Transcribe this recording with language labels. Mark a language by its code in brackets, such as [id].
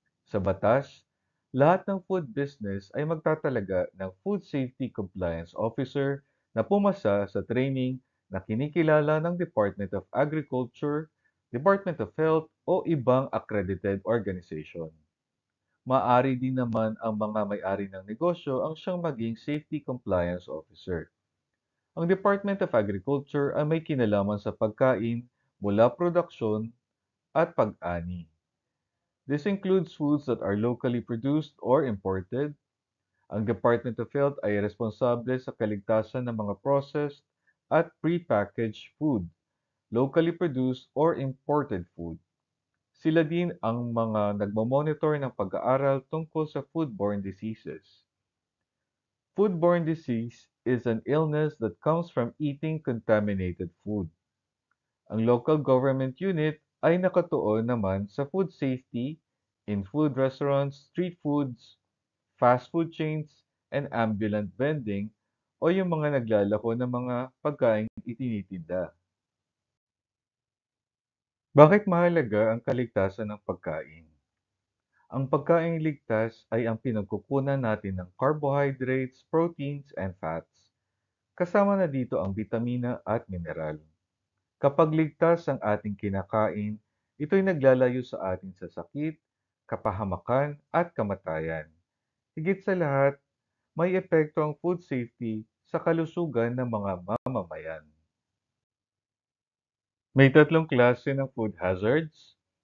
[tl] Sa batas, lahat ng food business ay magtatalaga ng Food Safety Compliance Officer na pumasa sa training na kinikilala ng Department of Agriculture, Department of Health o ibang accredited organization. Maaari din naman ang mga may-ari ng negosyo ang siyang maging Safety Compliance Officer. Ang Department of Agriculture ay may kinalaman sa pagkain mula produksyon at pag-ani. [en] This includes foods that are locally produced or imported. [tl] Ang Department of Health ay responsable sa kaligtasan ng mga processed at prepackaged food, [en] locally produced or imported food. [tl] Sila din ang mga nagmamonitor ng pag-aaral tungkol sa foodborne diseases. [en] Foodborne disease is an illness that comes from eating contaminated food. [tl] Ang local government unit ay nakatuon naman sa [en] food safety in food restaurants, street foods, fast food chains, and ambulant vending [tl] o yung mga naglalako ng mga pagkain itinitinda. Bakit mahalaga ang kaligtasan ng pagkain? Ang pagkain ligtas ay ang pinagkukunan natin ng carbohydrates, proteins, and fats. Kasama na dito ang bitamina at mineral. Kapag ligtas ang ating kinakain, ito'y naglalayo sa atin sa sakit, kapahamakan at kamatayan. Higit sa lahat, may epekto ang food safety sa kalusugan ng mga mamamayan. May tatlong klase ng food hazards.